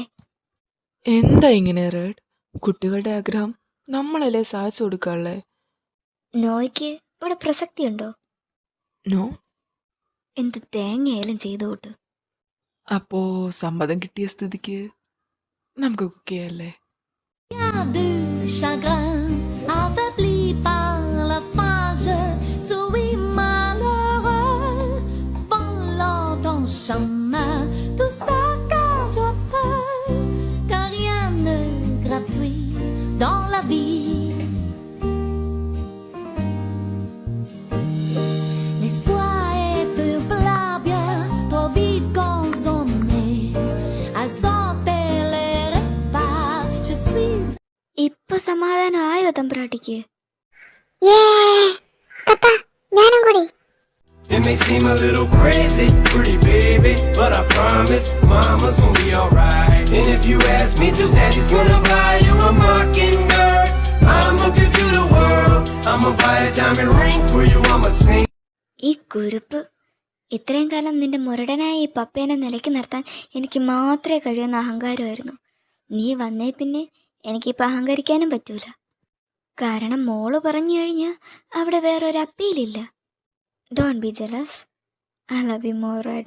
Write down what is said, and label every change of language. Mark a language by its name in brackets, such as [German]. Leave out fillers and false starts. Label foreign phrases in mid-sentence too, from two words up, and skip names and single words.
[Malayalam] എന്താ ഇങ്ങനെ റെഡ്? കുട്ടികളുടെ ആഗ്രഹം നമ്മളല്ലേ സാധിച്ചു കൊടുക്കാനുള്ളേ. നോയ്ക്ക് ഇവിടെ പ്രസക്തിയുണ്ടോ? നോ. എന്ത് തേങ്ങയായാലും ചെയ്തോട്ട്. അപ്പോ സമ്മതം കിട്ടിയ സ്ഥിതിക്ക് നമുക്ക് കുക്ക് ചെയ്യല്ലേ? [French] Du chagrin, affaibli par la page, souris malheureux, volant ton chemin, tout ça car je peux, car rien n'est gratuit dans la vie. L'espoir est un plat bien trop vite consommé, à santé les repas, je suis. [Malayalam] ഇപ്പൊ സമാധാനം ആയോ തമ്പ്രാട്ടിക്ക്? പപ്പ, ഞാനും കൂടി. [English] It may seem a little crazy, pretty baby, but I promise mama's gonna be alright. And if you ask me to, daddy's gonna buy you a mockingbird. I'ma give you the world, I'ma buy a diamond ring for you, I'ma sing. [Malayalam] ഈ കുരുപ്പ്, ഇത്രയും കാലം നിന്റെ മുരടനായ ഈ പപ്പേനെ നിലയ്ക്ക് നിർത്താൻ എനിക്ക് മാത്രമേ കഴിയുന്ന അഹങ്കാരമായിരുന്നു. നീ വന്നേ പിന്നെ എനിക്കിപ്പോൾ അഹങ്കരിക്കാനും പറ്റൂല. കാരണം മോള് പറഞ്ഞു കഴിഞ്ഞാൽ അവിടെ വേറൊരു അപ്പീലില്ല. [English] Don't be jealous. I love you more Red.